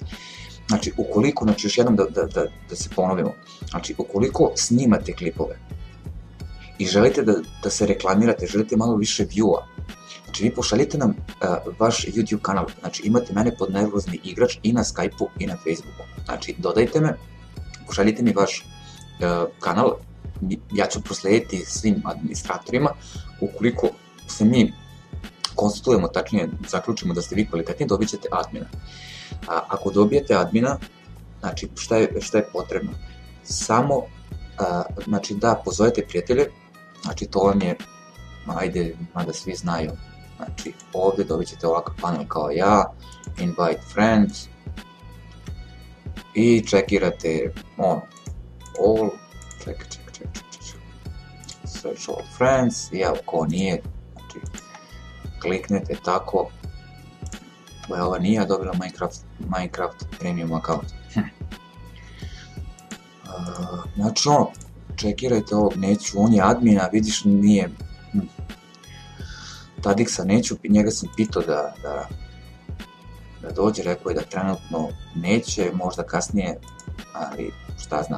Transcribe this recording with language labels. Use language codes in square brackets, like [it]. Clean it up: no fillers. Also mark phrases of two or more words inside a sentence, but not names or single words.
[sr] Znači, ukoliko, još jednom da se ponovimo, znači, ukoliko snimate klipove i želite da se reklamirate, želite malo više view-a, znači, vi pošaljite nam vaš YouTube kanal, znači, imate mene pod Nervozni igrač i na Skype-u i na Facebooku, znači, dodajte me, pošaljite mi vaš kanal, ja ću proslediti svim administratorima, ukoliko se mi konstatujemo, tačnije zaključimo da ste vi kvalitetni, dobit ćete admina. Ako dobijete admina, znači šta je potrebno? Samo, znači da pozovete prijatelje, znači to vam je, ajde, mada svi znaju, znači ovdje dobit ćete ovakav panel kao ja, [en] invite friends, [sr] i čekirate [en] all, search all friends, [sr] i evo ko nije, znači kliknete tako, ova nije dobila Minecraft [en] premium account. [sr] Znači čekirajte ovog, neću, on je admin, a vidiš nije, Tadiksa neću, njega sam pitao da dođe, rekao je da trenutno neće, možda kasnije, ali šta znam.